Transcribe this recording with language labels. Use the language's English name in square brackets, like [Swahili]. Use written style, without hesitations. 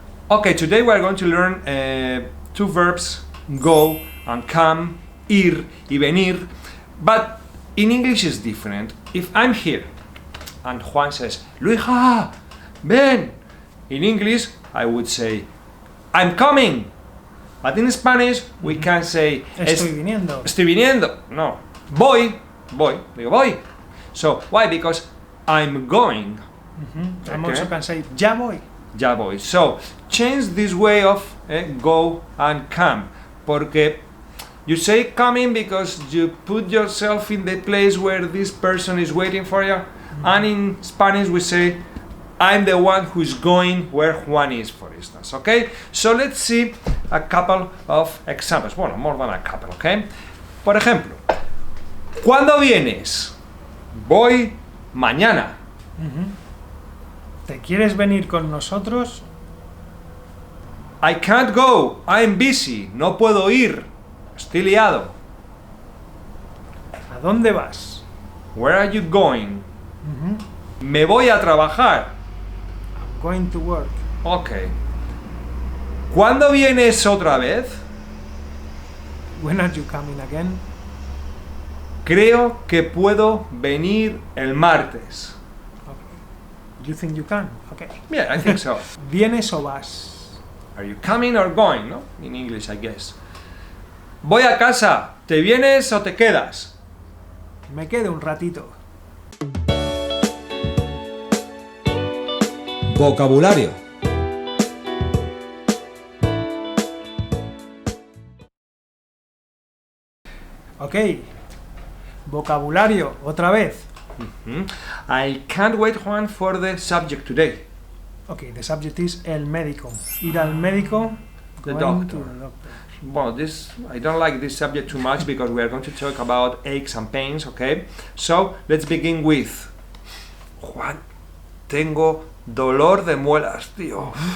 [English] Okay, today we are going to learn two verbs, go and come, [Spanish] ir y venir, [English] but in English is different. If I'm here and Juan says, Luija, ven, in English I would say, I'm coming, but in Spanish we can say, [Spanish] Estoy viniendo. estoy viniendo, no, voy, digo voy. [English] So, why? Because I'm going. I'm Okay. also can say [Spanish] ya voy. Ya voy. [English] So, change this way of go and come. Porque you say coming because you put yourself in the place where this person is waiting for you. And in Spanish we say, I'm the one who's going where Juan is, for instance. Okay? So, let's see a couple of examples. Bueno, more than a couple, okay? [Spanish] Por ejemplo, ¿cuándo vienes? Voy mañana. ¿Te quieres venir con nosotros? I can't go, I'm busy, no puedo ir, estoy liado. ¿A dónde vas? [English] Where are you going? [Spanish] Me voy a trabajar. [English] I'm going to work. [Spanish] Ok. ¿Cuándo vienes otra vez? [English] When are you coming again? [Spanish] Creo que puedo venir el martes. [English] Okay. You think you can? Okay. Yeah, I think so. [Spanish] ¿Vienes o vas? [English] Are you coming or going, no? In English, I guess. [Spanish] Voy a casa. ¿Te vienes o te quedas? Me quedo un ratito. Vocabulario. Ok. Vocabulario, otra vez. [English] I can't wait, Juan, for the subject today. Ok, the subject is [Spanish] el médico. Ir al médico. [English] The going doctor. to the doctor. Well, I don't like this subject too much because we are going to talk about aches and pains, okay? So, let's begin with... [Spanish] Juan, tengo dolor de muelas, tío.